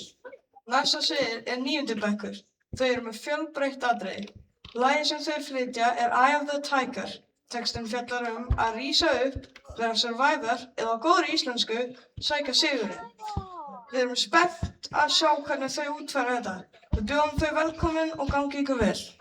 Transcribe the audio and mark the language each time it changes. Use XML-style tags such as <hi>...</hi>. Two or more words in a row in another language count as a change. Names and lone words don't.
<is>Næsta svið er 9. bekkur. Þau eru með fjölbreytt atriði. Lagið sem þau flytja er Eye of the Tiger. Textinn fjallar að rísa upp, vera survivor eða á góðri íslensku sækja sigurinn. Við erum spennt að sjá hvernig þau útfæra þetta. Við bjóðum þau velkomin og gangi ykkur vel.</is>